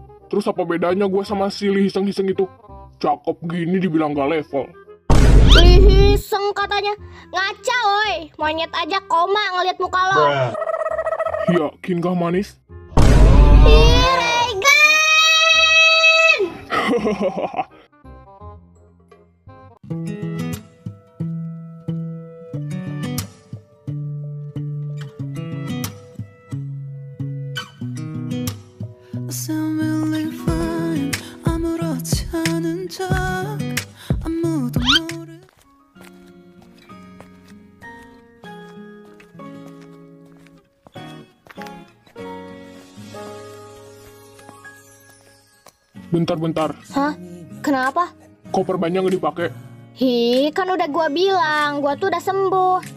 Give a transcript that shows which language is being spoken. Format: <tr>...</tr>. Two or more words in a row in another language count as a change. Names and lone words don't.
<id>Terus apa bedanya gue sama si Lee Hiseng-Hiseng itu? Cakep gini dibilang gak level. Ih, iseng katanya. Ngaca woi. Monyet aja koma ngeliat muka lo. Yakin kah manis? Ih, Regan!</id> <en>I sound really fine</en> <ko>아무렇지 않은 척 아무도 모르</ko> <id>Bentar. Hah? Kenapa? Koper banyak gak dipakai? Hi, kan udah gua bilang, gua tuh udah sembuh.</id>